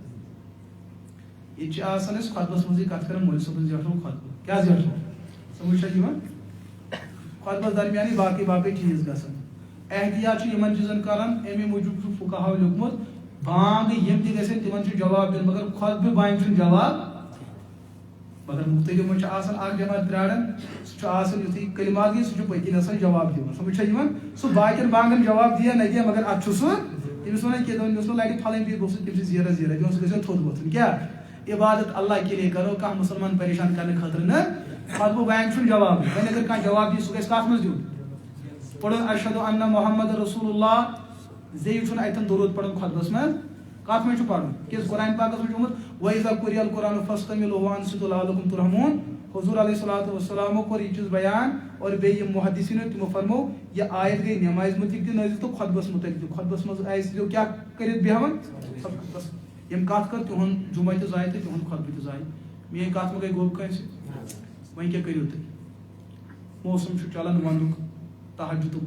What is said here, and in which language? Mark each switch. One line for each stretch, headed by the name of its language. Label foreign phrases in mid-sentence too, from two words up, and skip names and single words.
Kashmiri: ییٚتہِ چھِ آسان أسۍ خۄطبس منٛزٕے کتھ کران مولوی صٲبَس زیٹھو خۄطبہٕ کیٛاہ زیٹھو سمجھ چھا یِوان خۄطبس درمیانٕے باقٕے باقٕے چیٖز گژھان احتِیاط چھُ یِمن چیٖزن کران امی موٗجوٗب چھُ فُقہاہو لیوٗکھمُت بانٛگ یِم تہِ گژھن تِمن چھُ جواب دیُن مگر خۄطبہٕ بانٛگہِ چھُنہٕ جواب مگر مختلف چھُ آسان اکھ جماعت پراران سُہ چھُ آسان یُتھُے کلمات گٔے سُہ چھُ پٔتۍ کِنۍ آسان جواب دِوان سمجھ چھا یِوان سُہ باقین بانٛگن جواب دِیا نہ دِیا مگر اتھ چھُ سُہ تٔمِس وَنان کینٛہہ دَپان مےٚ اوس نہٕ لرِ پھلٲنۍ پیٖر گوٚژھ تٔمِس زیرا زیرا دِوان سُہ گژھِ تھوٚد وۄتھُن کیٛاہ عبادت
Urdu: اللہ کے لیے کرو
Kashmiri: کانٛہہ مُسلمان پریشان کرنہٕ خٲطرٕ نہٕ خۄطبہٕ بانٛگہِ چھُنہٕ جواب وۄنۍ اگر کانٛہہ جواب دی سُہ گژھِ کتھ منٛز دیُن پرُن
Arabic: اشہدُ انہ محمد رسول اللہ
Kashmiri: زیٚیہِ چھُنہٕ اتٮ۪ن درود پرُن خۄطبس منٛز کتھ منٛز چھُ پرُن کیٛازِ قرآن پاکس منٛز چھُ آمُت
Arabic: وَإِذَا قُرِئَ الْقُرْآنُ فَاسْتَمِعُوا لَهُ وَأَنصِتُوا لَعَلَّكُمْ تُرْحَمُونَ
Kashmiri: حضور
Arabic: علیہ الصلوۃ والسلامو
Kashmiri: کوٚر یہِ چیٖز بیان اور بیٚیہِ یِم محدثیٖنو تِمو فرموو یہِ آیت گٔے نٮ۪مازِ مُتعلِق تہِ نٲزِل تہٕ خۄطبس مُتعلِق تہِ خۄطبس منٛز آسہِ کیٛاہ کٔرِتھ بیٚہوان ییٚمۍ کتھ کٔر تِہُنٛد جمعہ تہِ ضایہِ تہٕ تِہُنٛد خۄطبہٕ تہِ ضایہِ میٲنۍ کتھ ما گٔے گوٚب کٲنٛسہِ وۄنۍ کیٛاہ کٔرِو تُہۍ موسم چھُ چلان ونٛدُک تہجُدُک